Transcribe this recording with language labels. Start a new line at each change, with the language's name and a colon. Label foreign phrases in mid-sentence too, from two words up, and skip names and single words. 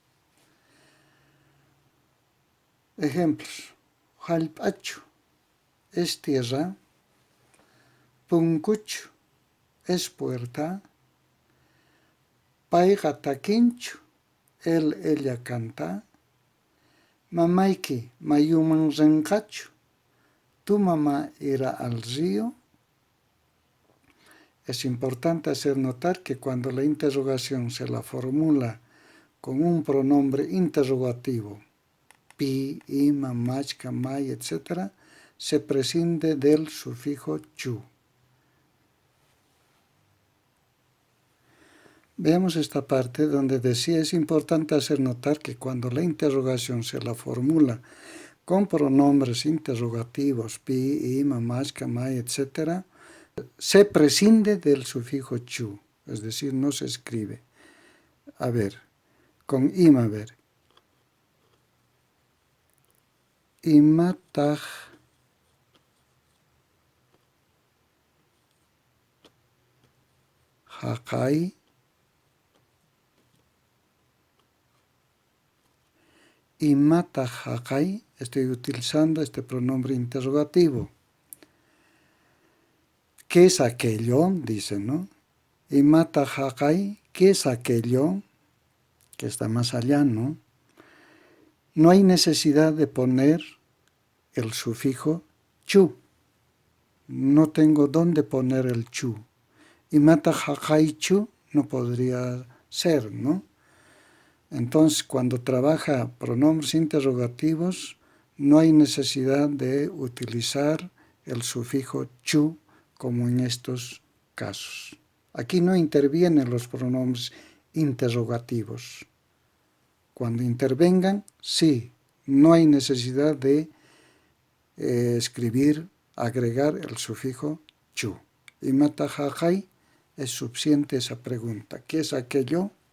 Spanish: Ejemplos: Jalpachu es tierra, Punkuchu es puerta,
Quechua: Paiga takinchu,
Spanish: él, ella canta,
Quechua: Mamaiki mayuman renkachu,
Spanish: tu mamá irá al río. Es importante hacer notar que cuando la interrogación se la formula con un pronombre interrogativo,
Quechua: pi, ima, machka, may,
Spanish: etc., se prescinde del sufijo chu. Veamos esta parte donde decía: es importante hacer notar que cuando la interrogación se la formula con pronombres interrogativos,
Quechua: pi, ima, machka, may,
Spanish: etc., se prescinde del sufijo chu, es decir, no se escribe. A ver, con ima, a ver.
Quechua: Imataj haqay imataj haqay,
Spanish: estoy utilizando este pronombre interrogativo. ¿Qué es aquello? Dice, ¿no?
Quechua: Imataj haqay,
Spanish: ¿qué es aquello? Que está más allá, ¿no? No hay necesidad de poner el sufijo chu. No tengo dónde poner el chu.
Quechua: Imataj haqay chu
Spanish: no podría ser, ¿no? Entonces, cuando trabaja pronombres interrogativos, no hay necesidad de utilizar el sufijo chu como en estos casos. Aquí no intervienen los pronombres interrogativos. Cuando intervengan, sí, no hay necesidad de agregar el sufijo chu.
Quechua: Imataj haqay
Spanish: es suficiente esa pregunta. ¿Qué es aquello?